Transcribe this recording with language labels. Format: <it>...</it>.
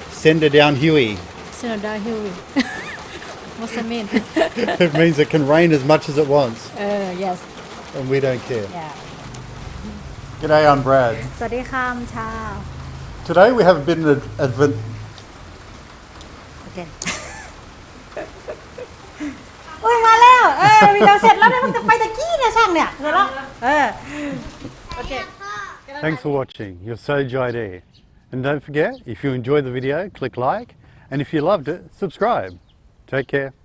<en>send her down Huey. So down here. What's that mean? It means it can rain as much as it wants, Yes. and we don't care. Yeah. G'day, I'm Brad.</en> <th>สวัสดีค่ะชา</th> <en>Today we have a bit of an advent.</en> <th>โอเคโอ้ยมาแล้ววิดีโอเสร็จแล้วเนี่ยมันจะไปตะกี้เนี่ยช่างเนี่ยเสร็จแล้วโอเค</th> <en>Thanks for watching. You're so Jai. And don't forget, if you enjoyed the video, click like, and if you loved it, subscribe. Take care.</en>